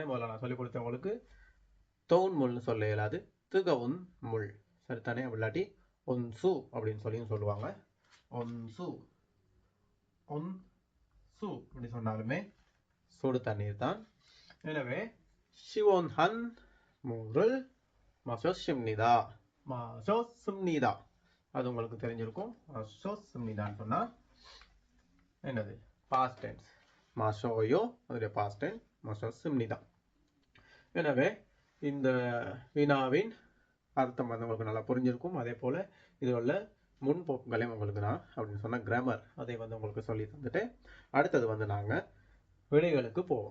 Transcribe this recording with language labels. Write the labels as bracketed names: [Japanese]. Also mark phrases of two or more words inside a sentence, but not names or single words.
[Tamil] முதல்ல நான் சொல்லிக் கொடுத்தேன் உங்களுக்கு. [Korean] 더운 물 [Tamil] சொல்ல இயலாது, [Korean] 뜨거운 물 [Tamil] சரிதானே? இல்லாட்டி ஒன்சு அப்படின்னு சொல்லியும் சொல்லுவாங்க. [Korean] 온수 온수 [Tamil] அப்படி சொன்னாலுமே சுடு தண்ணீர் தான். [Korean] எனவே 시원한 물을 마셨습니다. 마셨습니다. [Tamil] அது உங்களுக்கு தெரிஞ்சிருக்கும். 마셨습니다ன்னு சொன்னா என்னது? [English] past tense. [Tamil] 마셔요 அதோட [English] past tense [Tamil] 마셨습니다. எனவே இந்த வினாவின் அர்த்தம் வந்து உங்களுக்கு நல்லா புரிஞ்சிருக்கும். அதே போல இதில் உள்ள முன்போக்குகளையும் உங்களுக்கு நான் அப்படின்னு சொன்ன கிராமர் அதை வந்து உங்களுக்கு சொல்லி தந்துட்டு அடுத்தது வந்து நாங்கள் விடைகளுக்கு போவோம்.